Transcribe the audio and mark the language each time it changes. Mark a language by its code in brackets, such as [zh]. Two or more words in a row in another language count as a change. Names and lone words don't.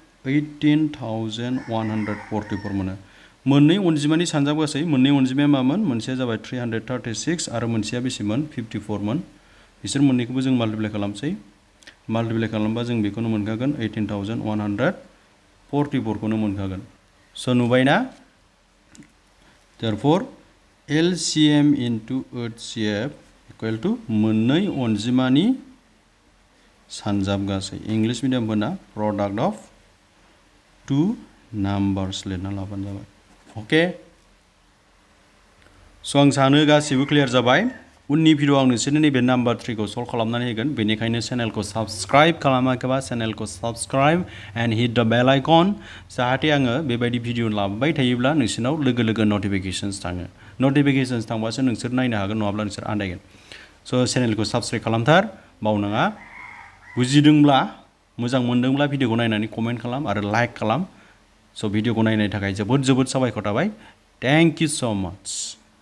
[brx] 18144 मोनो मोननै अनजिमानि सानजाब गासै मोननै अनजिमाया मामोन मोनसेया जाबाय 336 आरो मोनसेया बेसेमोन 54 मोन बिसोर मोननैखौबो जों माल्टिप्लाइ खालामसै माल्टिप्लाइ खालामबा जों बेखौनो मोनखागोन 18144 खौनो मोनखागोन स' नुबायना [en] therefore LCM into HCF equal to [brx] मोननै अनजिमानि सानजाब गासै इंलिश मिडियामफोरना [en] product of two numbers [brx] लिरना लाबानो जाबाय अके स' आं सानो गासिबो क्लियार जाबाय उननि भिडिअ आं नोंसोरनो नैबे नाम्बार 3 खौ सल्भ खालामनानै होगोन बेनिखायनो चेनेलखौ साबस्क्राइब खालामाखैबा चेनेलखौ [en] subscribe and hit the bell icon [brx] जाहाथे आङो बेबायदि भिडिअ लाबोबाय थायोब्ला नोंसोरनाव लोगो लोगो नटिफिकेशन्स थाङो नटिफिकेशन्स थांबासो नोंसोर नायनो हागोन नङाब्ला नोंसोर आन्दायगोन स' चेनेलखौ साबस्क्राइब खालामथार बावनाङा बुजिदोंब्ला मोजां मोनदोंब्ला भिडिअखौ नायनानै कमेन्ट खालाम आरो लाइक खालाम स' भिडिअखौ नायनायनि थाखाय जोबोद साबायखर थाबाय [en] thank you [brx] स' माच